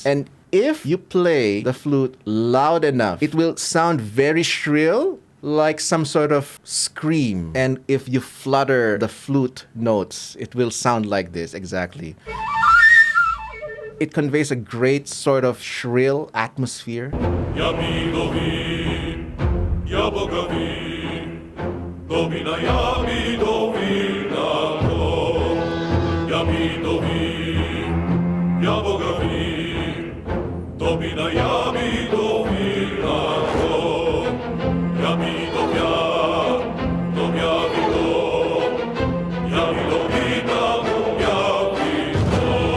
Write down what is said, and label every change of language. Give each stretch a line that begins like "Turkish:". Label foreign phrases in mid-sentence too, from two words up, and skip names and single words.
English: And if you play the flute loud enough, it will sound very shrill, like some sort of scream. And if you flutter the flute notes, it will sound like this exactly. It conveys a great sort of shrill atmosphere. Domina jami dovina to, jami dovin, jaboga vin. Domina jami dovina to, jami dovja, dovja vino, jami dovina, dovja vino.